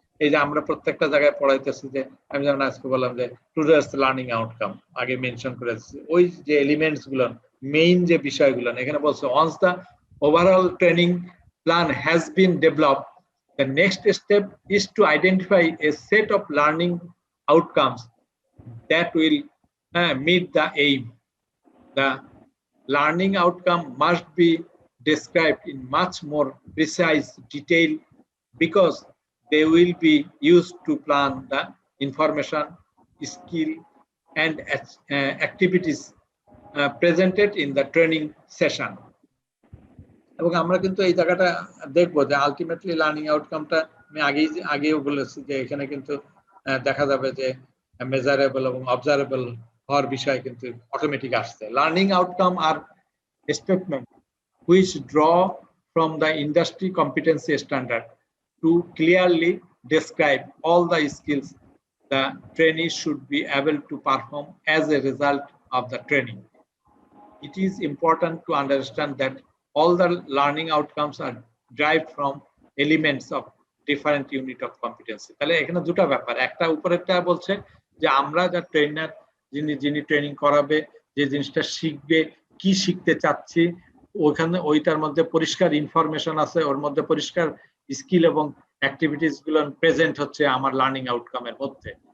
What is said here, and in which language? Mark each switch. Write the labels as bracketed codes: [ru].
[bn] এই যে আমরা প্রত্যেকটা জায়গায় পড়াইতেছি যে আমি যেমন আজকে বললাম যে টুডেস লার্নিং আউটকাম আগে মেনশন করেছি, ওই যে এলিমেন্টস গুলো, মেইন যে বিষয়গুলো এখানে বলছে, [en] once the overall training plan has been developed, the next step is to identify a set of learning outcomes that will meet the aim. The learning outcome must be described in much more precise detail because they will be used to plan the information, skill and activities presented in the training session. [bn] এবং আমরা কিন্তু এই জায়গাটা দেখবো যে ultimately learning আউটকামটা আমি আগেও বলেছি যে এখানে কিন্তু দেখা যাবে যে মেজারেবল এবং অবজারেবল হওয়ার বিষয় কিন্তু অটোমেটিক আসছে। [en] Learning outcome are statement which draw from the industry competency standard to clearly describe all the skills the trainee should be able to perform as a result of the training. It is important to understand that all the learning outcomes are derived from elements of different unit of competency. [bn] তাহলে এখানে দুটো ব্যাপার, একটা উপরেরটা বলছে যে আমরা যা ট্রেনার যিনি ট্রেনিং করাবে, যে জিনিসটা শিখবে, কি শিখতে চাচ্ছি, ওখানে ওইটার মধ্যে পরিষ্কার ইনফরমেশন আছে, ওর মধ্যে পরিষ্কার স্কিল এবং অ্যাক্টিভিটিস গুলো প্রেজেন্ট হচ্ছে আমার লার্নিং আউটকামের মধ্যে।